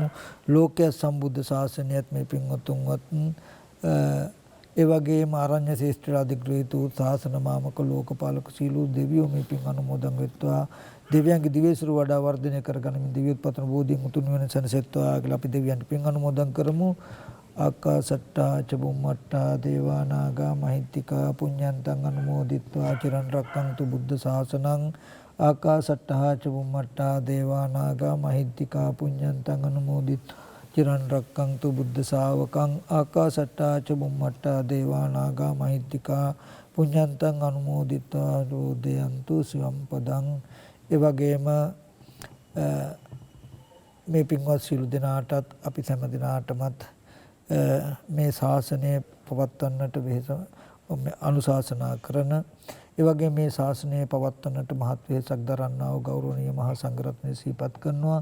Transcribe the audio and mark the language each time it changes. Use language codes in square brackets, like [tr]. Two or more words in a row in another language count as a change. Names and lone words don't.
[si] ලෝකයේ සම්බුද්ධ ශාසනයත් මේ පින්වත්තුන්වත් ඒ වගේම ආරණ්‍ය ශේෂ්ත්‍ර අධිග්‍රහිත වූ ශාසන මාමක ලෝකපාලක සීලු දෙවියෝ මේ පින් අනුමෝදන් වෙත්වා. දෙවියන්ගේ දිවේසුරු වඩා වර්ධනය කරගනිමින් දිව්‍යෝත්පන්න බෝධියෙන් උතුම් වෙන සනසෙත්වා කියලා අපි දෙවියන්ට පින් අනුමෝදන් කරමු. [pi] ආකාසට්ටා චබුම්මට්ටා දේවා නාග මහිත්‍තිකා පුඤ්ඤන්තං අනුමෝදිත්වා චිරන් රැක්කන්තු බුද්ධ ශාසනං. ආකාසට්ටා චබුම්මට්ටා දේවා නාග මහිත්‍තිකා පුඤ්ඤන්තං අනුමෝදිත්වා චිරන් රැක්කන්තු බුද්ධ ශාවකං. ආකාසට්ටා චබුම්මට්ටා දේවා නාග මහිත්‍තිකා පුඤ්ඤන්තං අනුමෝදිත්වා රෝදයන්තු සිවම් පදං. [si] ඒ වගේම මේ පින්වත් සියලු දෙනාටත් අපි හැම දිනාටමත් මේ ශාසනය පවත්වන්නට වෙහෙස අනුශාසනා කරන ඒ වගේ මේ ශාසනය පවත්වන්නට මහත් වෙහෙසක් දරන්නා වූ ගෞරවනීය මහා සංඝරත්නය සිහිපත් කරනවා.